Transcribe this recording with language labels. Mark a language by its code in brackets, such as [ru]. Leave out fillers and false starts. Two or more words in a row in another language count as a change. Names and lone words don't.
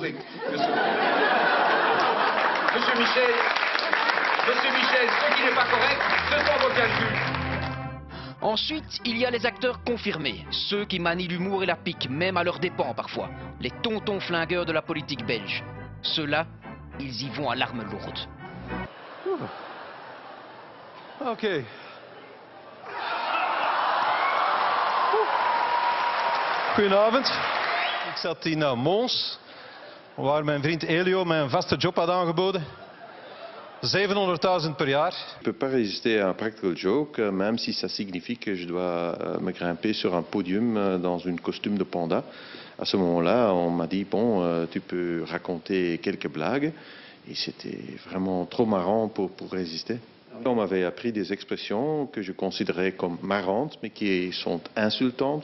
[fr] » Monsieur Michel, ce qui n'est pas correct, ce sont vos calculs. Ensuite, il y a les acteurs confirmés, ceux qui manient l'humour et la pique, même à leurs dépens parfois. Les tontons flingueurs de la politique belge. Ceux-là, ils y vont à l'arme lourde. [nl] Ok. Goedenavond. Ik zat in Mons, waar mijn vriend Elio mij een vaste job had aangeboden. 700.000 per jaar. [fr] Je ne peux pas résister à un [en] practical joke, [fr] même si ça signifie que je dois me grimper sur un podium dans une costume de panda. À ce moment-là, on m'a dit, bon, tu peux raconter quelques blagues. Et c'était vraiment trop marrant pour résister. On m'avait appris des expressions que je considérais comme marrantes, mais qui sont insultantes.